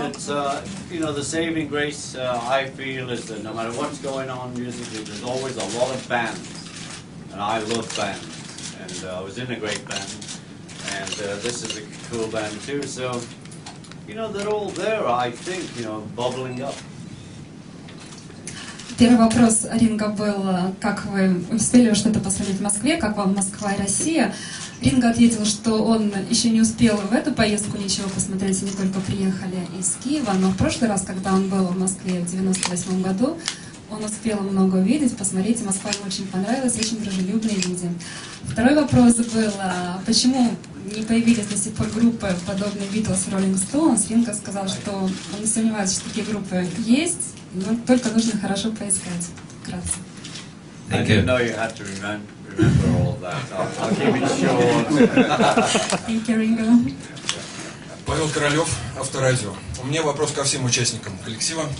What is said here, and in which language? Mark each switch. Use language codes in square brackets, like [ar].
[en] It's you know, the saving grace I feel is that no matter what's going on musically, there's always a lot of bands, and I love bands. And I was in a great band, and this is a cool band too. So you know, they're all there. I think, you know, bubbling up. [ru] Первый вопрос Ринго был, как вы успели что-то посмотреть в Москве, как вам Москва и Россия? Ринго ответил, что он еще не успел в эту поездку ничего посмотреть, они только приехали из Киева, но в прошлый раз, когда он был в Москве в 98 году, он успел много увидеть, посмотреть, и Москва ему очень понравилась, очень дружелюбные люди. Второй вопрос был, почему не появились до сих пор группы, подобные Beatles, Rolling Stones? Ринго сказал, что он не сомневается, что такие группы есть, но только нужно хорошо поискать. Вкратце. [en] I didn't know you had to remember all of that. I'll keep it short. Thank you, Ringo. [ru] Павел Королев, Авторадио. У меня вопрос ко всем участникам коллектива.